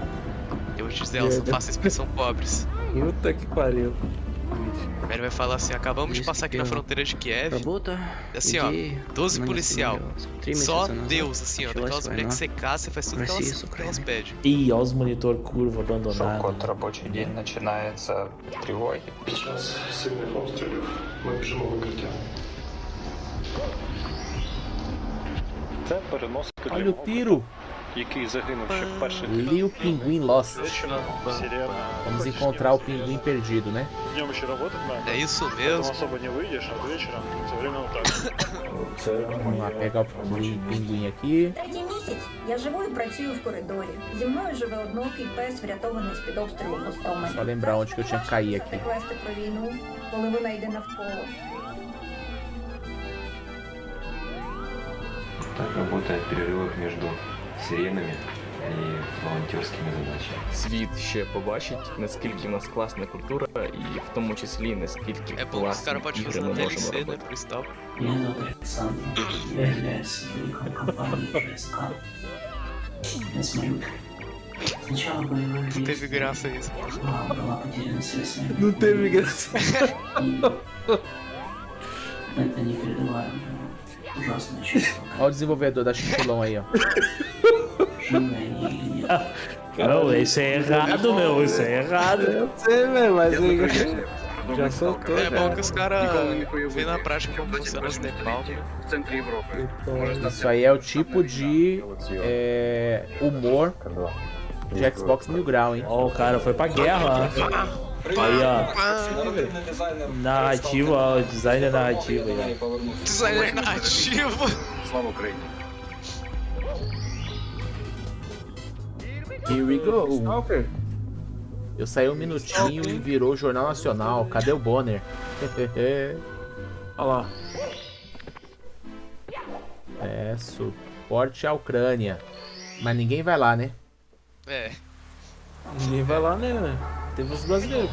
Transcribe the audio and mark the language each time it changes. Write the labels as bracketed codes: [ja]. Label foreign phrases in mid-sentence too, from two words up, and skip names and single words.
[pt] Eu vou te dizer, elas não fazem expressão pobres. Puta que pariu. Ele vai falar assim, acabamos de passar aqui na fronteira de Kiev. Assim, ó, 12 policial. Só Deus, assim, ó, daquelas mulheres que você caça, você faz tudo que elas pedem. Ih, olha os monitor curvo abandonados. [ru] Вот рабочий день начинается тревоги. Сейчас сильных обстрелов. Мы бежим в укриття. [uk] Це переноска для [pt] Olha o tiro. [uk] який загинув ще в перший день. [pt] Li o pinguim lost. Vamos encontrar o pinguim perdido, né? [ru] Днем еще работать надо. [pt] É isso mesmo. [ru] Поэтому особо не выйдешь, а вечером все время вот так. [pt] Vamos lá pegar o pinguim aqui. [uk] Третій місяць я живу і працюю в коридорі. Зі мною живе однокий пес, врятований з-під обстрілу постовмені. [pt] Só lembrar onde que eu tinha que cair aqui. [uk] Квести про війну, коли вона йде навколо. [ru] Так работает в перерывах между сиренами [uk] і волонтерськими задачами. Світ ще побачить, наскільки в нас класна культура, і в тому числі наскільки класні ігри ми можемо робити. [ru] Меня зовут Александр, я являюсь сотрудником компании ЖСК. Я смотрю. Сначала боевые действия. [pt] Teve graça isso. [ru] Была потеряна связь с моим. [pt] Não teve graça. [ru] Это непередаваемое. Ужасное чувство. [pt] Olha o desenvolvedor da Chifilão aí, ó. Não, isso é errado, meu. Isso é errado. Eu sei, velho, mas já soltou. É bom que os caras veem na prática como funciona os Nepal. Isso aí é o tipo de humor de Xbox Mil Grau, hein? Ó, o cara foi pra guerra, ó. Aí, ó. Narrativa, ó. Design narrativo aí, ó. Design narrativo. [uk] Слава Україні. [en] Here we go. [pt] Eu saí um minutinho e virou Jornal Nacional. Cadê o Bonner? Olha lá. É, suporte à Ucrânia. Mas ninguém vai lá, né? É. Ninguém vai lá, né? Teve os brasileiros.